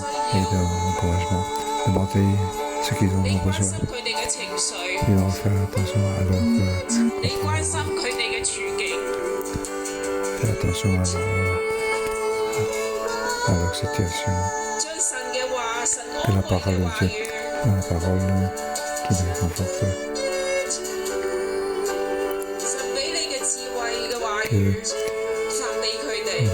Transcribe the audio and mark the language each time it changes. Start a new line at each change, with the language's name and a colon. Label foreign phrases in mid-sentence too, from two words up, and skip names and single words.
Cantonese: 需
French: et
Cantonese: 要，
French: d'encouragement. Demandez ce qu'ils ont
Cantonese: 你關
French: besoin.
Cantonese: 心佢哋嘅情緒，
French: Et on faire attention à leur
Cantonese: 你關心佢哋嘅處境。
French: faire attention à leur situation.
Cantonese: 將神嘅話、神
French: Que
Cantonese: 安
French: la
Cantonese: 慰
French: parole
Cantonese: 嘅
French: de
Cantonese: 話
French: Dieu,
Cantonese: 語，
French: la parole qui les conforte.
Cantonese: 神俾你嘅智慧嘅話語，發俾佢哋，